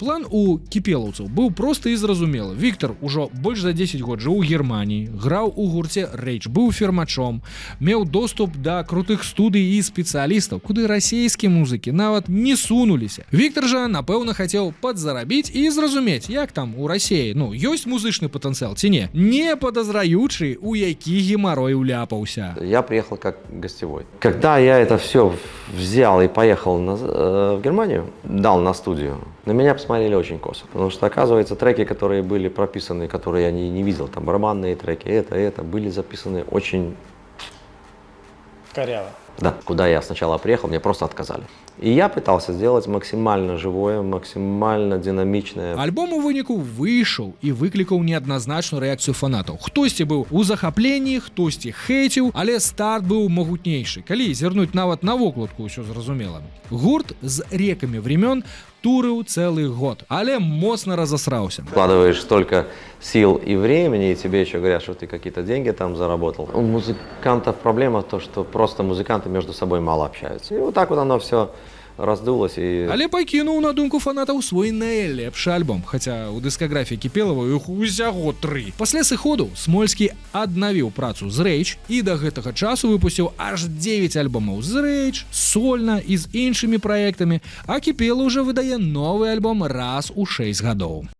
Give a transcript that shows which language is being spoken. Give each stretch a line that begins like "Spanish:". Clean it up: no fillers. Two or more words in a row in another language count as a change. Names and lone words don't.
Belarusian: План у кіпелаўцаў быў просты і зразумелы. Віктар ужо больш за 10 год жыў у Германіі, граў у гурце Рэйч, быў фірмачом, меў доступ да крутых студый і спецыялістаў, куды расійскія музыкі нават не сунуліся. Віктар жа, напэўна, хацеў падзарабіць і зразумець, як там у Расіі, ёсць музычны патэнцыял ці не, не падазраючы, у які гемарой уляпаўся.
Russian: Я приехал как гостевой. Когда я это все взял и поехал в Германию, дал на студию, на меня посмотрели очень косо. Потому что, оказывается, треки, которые были прописаны, которые я не видел, там барабанные треки, это, были записаны очень... Коряво. Да, куда я сначала приехал, мне просто отказали. И я пытался сделать максимально живое, максимально динамичное.
Belarusian: Альбом у выніку выйшаў і выклікаў неадназначную рэакцыю фанатаў. Хтосьці быў у захапленні, хтосьці хейціў, але старт быў магутнейшы. Калі зірнуць нават на вокладку, ўсё зразумела. Гурт з рекамі времён турыў цэлы год, але моцна разасраўся.
Russian: Вкладываешь столько сил и времени, и тебе еще говорят, что ты какие-то деньги там заработал. У музыкантов проблема то, что просто музыканты между собой мало общаются. И вот так вот оно все раздулось.
Belarusian: Але пакінуў на думку фанатаў свой найлепшы альбом, хаця ў дыскаграфіі Кіпелава іх усяго 3. Пасля сыходу Смольскі аднавіў працу з Рэйч і да гэтага часу выпусціў аж 9 альбомаў з Рэйч, сольна і з іншымі праектамі, а Кіпелаў уже выдае новы альбом раз у 6 гадоў.